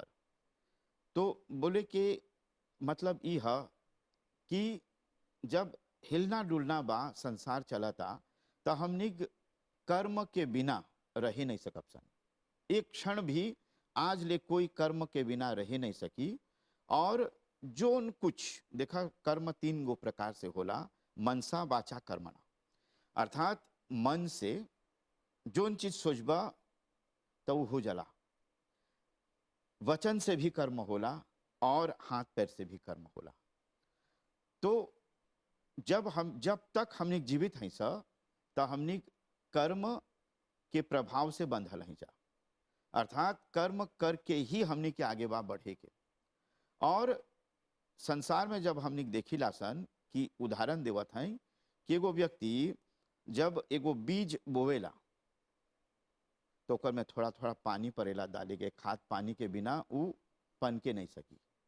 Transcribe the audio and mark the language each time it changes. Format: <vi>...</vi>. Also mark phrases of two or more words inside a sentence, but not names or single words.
<bho>तो बोले के मतलब ई है कि जब हिलना डुलना बा संसार चलता तो हमनी कर्म के बिना रह नहीं सकब सन। एक क्षण भी आज ले कोई कर्म के बिना रह नहीं सकी। और जोन कुछ देखा कर्म 3 गो प्रकार से होला,</bho> <sa>मनसा वाचा कर्मणा।</sa> <bho>अर्थात मन से जोन चीज सोचबा तो वो हो जाला, वचन से भी कर्म होला और हाथ पैर से भी कर्म होला। तो जब तक हमने जीवित हैं तो हमने कर्म के प्रभाव से बंधल हैं जा। अर्थात कर्म करके ही हमने के आगे बा बढ़े के। और संसार में जब हमने देखिला सन कि उदाहरण देवत हैं कि एगो व्यक्ति जब एगो बीज बोवेला तो ओकर में थोड़ा थोड़ा पानी पड़ेला डाले के, खाद पानी के बिना वो पन के नहीं सकी।</bho>